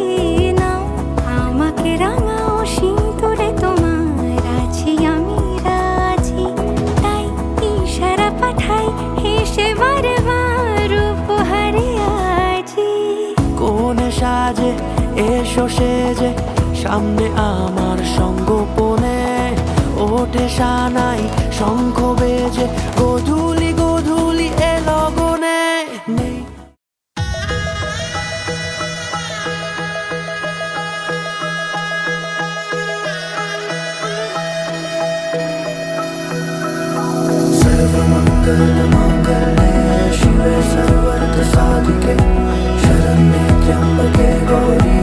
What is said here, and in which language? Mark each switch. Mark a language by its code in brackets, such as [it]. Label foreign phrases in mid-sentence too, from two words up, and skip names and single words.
[bn] নাও আমাকে রাঙাও সিঁদুরে তোমার আছি আমি রাজি তাই ইশারা পাঠাই হেসে বারে বার উপহারে আজি। কোন সাজে এসো সেজে সামনে আমার সঙ্গোপনে ওঠে সানাই শঙ্খ বেজে গধূলি গধূলি এ লগনে। [sa] নেই सर्वमंगल मांगल्ये शिवे सर्वार्थ साधिके शरण्ये त्र्यंबके गौरी